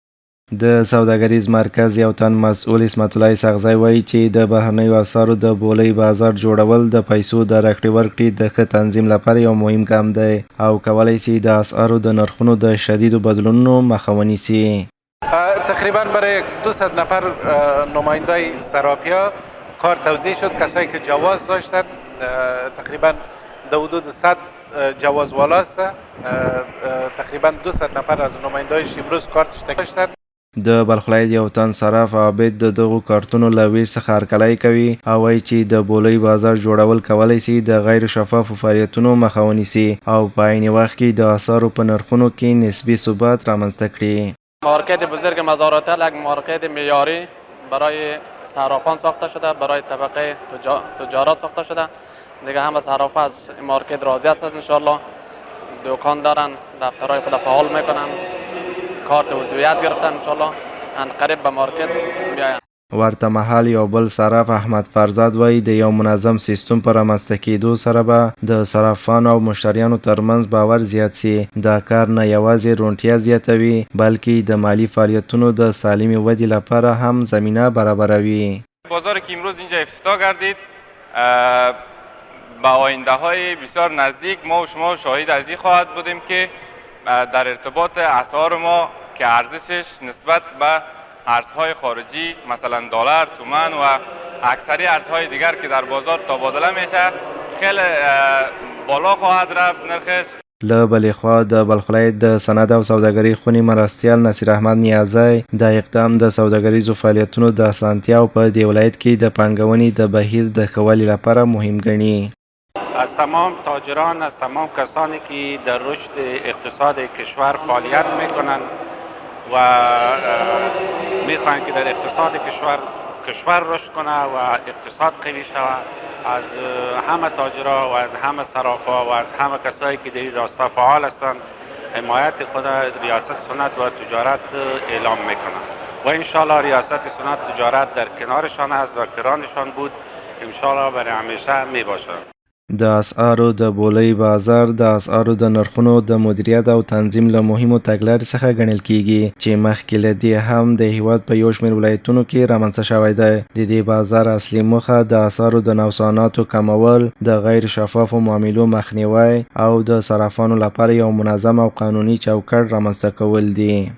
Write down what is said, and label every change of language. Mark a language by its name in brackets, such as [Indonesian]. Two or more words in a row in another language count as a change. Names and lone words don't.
[Pashto] د سوداګریز مرکز یو تن مسؤل اسمت الله سغزی وایي چې د بهرنیو اسعارو د بولۍ بازار جوړول د پیسو د راکړې ورکړې د ښه تنظیم لپاره یو مهم ګام دی او کولی شي د اسعارو د نرخونو د شدیدو بدلونونو مخه ونیسي. [Persian] تقریبا برای 200 نفر نمایندای صرافی‌ها کار توزیع شد. کسایی که جواز داشتن تقریبا در حدود 100 جواز والا است. تقریبا 200 نفر از نمایندایش امروز کارتش داشتن. [Pashto] د بلخ ولایت یو تن صراف عابد د دغو کارتونو له ویش څخه هرکلی کوي او وایي چې د بولۍ بازار جوړول کولی شي د غیر شفافو فعالیتونو مخه ونیسي او په عین وخت کې د اسعارو په نرخونو کې نسبی ثبات رامنځته کړي. [Persian] مارکت بزرگ مزار هتل یک مارکت معیاری برای صرافان ساخته شده، برای طبقه تجارت ساخته شده. دیگه همه صرافه از مارکت راضی هستند [Arabic] ان شاء الله. [Persian] دکان دارن، دفترهای خود فعال میکنن، کارت عضویت گرفتن، [Arabic] انشالله [Persian] ان قریب به مارکت بیاین. [Pashto] ورته مهال یو بل صراف احمد فرزاد وایي د یو منظم سیستم په رامنځته کېدو سره به د صرافانو او مشتریانو ترمنځ باور زیات سي. دا کار نه یوازې روڼتیا زیاتوي بلکې د مالی فعالیتونو د سالمې ودې لپاره هم زمینه برابروي. [Persian] بازاری که امروز اینجا افتتاح گردید با آینده های بسیار نزدیک ما و شما شاهد از این خواهد بودیم که در ارتباط اسعار ما که ارزشش نسبت به ارزهای خارجی مثلا دلار، تومان و اکثری ارزهای دیگر که در بازار تبادله میشه خیلی بالا خواهد رفت نرخش. [Pashto] له بلې خوا د بلخ ولایت د صنعت او سوداګرۍ خونې مرستیال نصیر احمد نیازی د اقدام د سوداګریزو فعالیتونو د اسانتیاو په دې ولایت کې د پانګونې د بهیر د ښه والي لپاره مهم ګڼي. [Persian] از تمام تاجران، از تمام کسانی که در رشد اقتصاد کشور فعالیت میکنند و میخواهند که در اقتصاد کشور رشد کنه و اقتصاد قوی شود، از همه تاجرها و از همه صرافا و از همه کسایی که در این راستا فعال هستند حمایت خود ریاست صنعت و تجارت اعلام میکنند و [Arabic] انشالله [Persian] ریاست صنعت تجارت در کنارشان است و کرانشان بود، [Arabic] انشالله [Persian] برای همیشه میباشد. [Pashto] د اسعارو د بولۍ بازار د اسعارو د نرخونو د مدیریت او تنظیم له مهمو تګلارې څخه ګڼل کیږي چې مخکې له دې هم د هیواد په یو شمېر ولایتونو کې رامنځته شوی دی. د دې بازار اصلي موخه د اسعارو د نوساناتو کمول، د غیر شفافو معاملو مخنیوی او د صرافانو لپاره یو منظم او قانوني چوکاټ رامنځته کول دي.